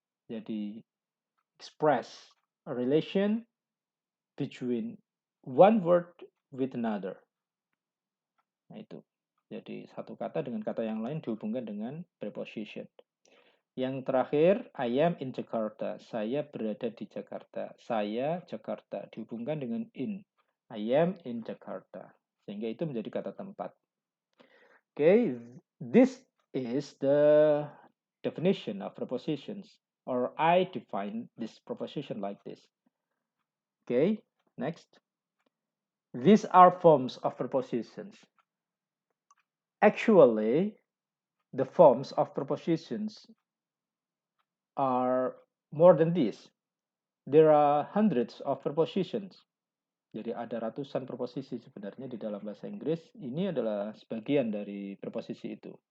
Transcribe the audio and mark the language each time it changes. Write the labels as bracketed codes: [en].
[en] Jadi express a relation between one word with another. [id] Nah itu. Jadi satu kata dengan kata yang lain dihubungkan dengan preposition. Yang terakhir, [en] I am in Jakarta. [id] Saya berada di Jakarta. Saya Jakarta dihubungkan dengan in. [en] I am in Jakarta. [id] Sehingga itu menjadi kata tempat. [en] Okay, this is the definition of prepositions, or I define this preposition like this. Okay, next. These are forms of prepositions. Actually, the forms of prepositions are more than this. There are hundreds of prepositions. [id] Jadi ada ratusan preposisi sebenarnya di dalam bahasa Inggris. Ini adalah sebagian dari preposisi itu.